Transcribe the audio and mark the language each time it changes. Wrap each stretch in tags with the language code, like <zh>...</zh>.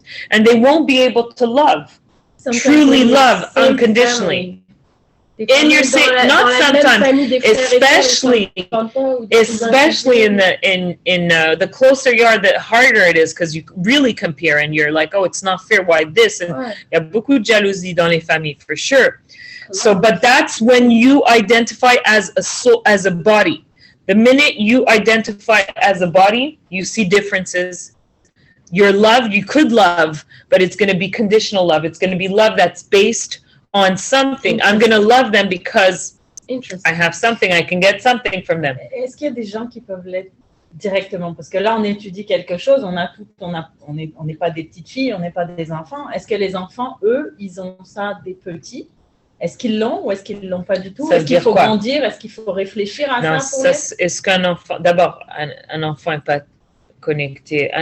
<en>And they won't be able to love, truly love unconditionally. In your same, not sometimes, especially in the closer you are, the harder it is because you really compare and you're like, oh, it's not fair. Why this?</en> <fr>And il y a beaucoup de jalousie dans les familles</fr> <en>for sure. So, but that's when you identify as a soul, as a body. The minute you identify as a body, you see differences. Your love, you could love, but it's going to be conditional love. It's going to be love that's based on something. I'm going to love them because I have something. I can get something from them.</en> <fr>Est-ce qu'il y a des gens qui peuvent l'être directement? Parce que là, on étudie quelque chose. On n'est pas des petites filles, on n'est pas des enfants. Est-ce que les enfants, eux, ils ont ça des petits? Est-ce qu'ils l'ont ou est-ce qu'ils ne l'ont pas du tout? Est-ce qu'il faut grandir? Est-ce qu'il faut réfléchir à non, ça? Est-ce qu'un enfant, d'abord, un enfant n'est pas connecté.</fr>